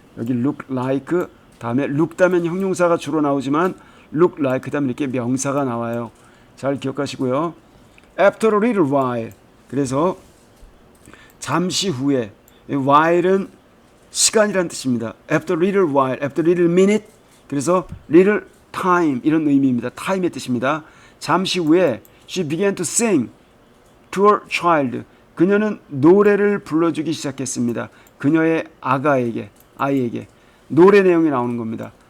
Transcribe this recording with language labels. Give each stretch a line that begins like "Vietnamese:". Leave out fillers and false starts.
Korean: 여기 look like 다음에 look 다음에 형용사가 주로 나오지만 look like 다음에 이렇게 명사가 나와요. 잘 기억하시고요.
English: After a little while
Korean: 그래서 잠시 후에 while은 시간이란 뜻입니다.
English: After a little while, after a little minute
Korean: 그래서
English: little time
Korean: 이런 의미입니다. time의 뜻입니다. 잠시 후에
English: she began to sing to her child
Korean: 그녀는 노래를 불러주기 시작했습니다. 그녀의 아이에게 노래 내용이 나오는 겁니다.